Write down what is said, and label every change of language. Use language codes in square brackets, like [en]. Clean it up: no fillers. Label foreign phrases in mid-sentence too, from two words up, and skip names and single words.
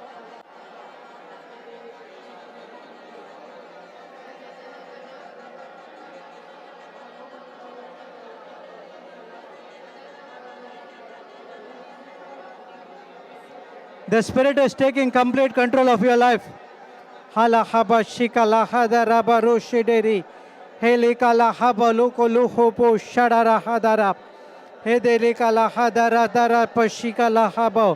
[en] The Spirit is taking complete control of your life. Hala haba shikala hadara baru shideri. Helikala haba luko luhopo shadara hadara. Hedelikala hadara dara pashikala haba.